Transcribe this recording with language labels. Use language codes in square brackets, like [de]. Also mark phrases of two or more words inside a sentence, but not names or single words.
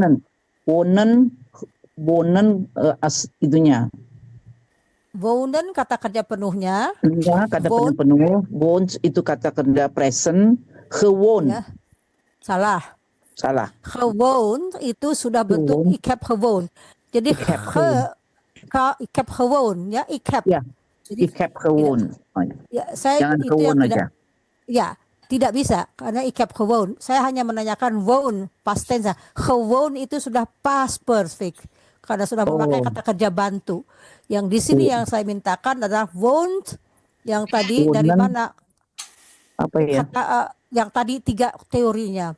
[id] Wonen itunya. Wonen kata kerja penuhnya. Ya, kata kerja penuh. Woons itu kata kerja present. Gewoon. Ya. Salah. Gewoon itu sudah bentuk [nl] ik heb gewoon. [id] Jadi [nl] ik heb gewoon [id] ya, [nl] ik heb. Ya, ik heb gewoon. [id] Ya, saya jangan itu gewoon yang aja. tidak. Ya, tidak bisa karena [nl] ik heb gewoon. [id] Saya hanya menanyakan woon [en] past tense. [id] Gewoon itu sudah [en] past perfect [id] karena sudah memakai kata kerja bantu. Yang di sini yang saya mintakan adalah woont, yang tadi dari mana? Apa ya? Yang tadi 3 teorinya.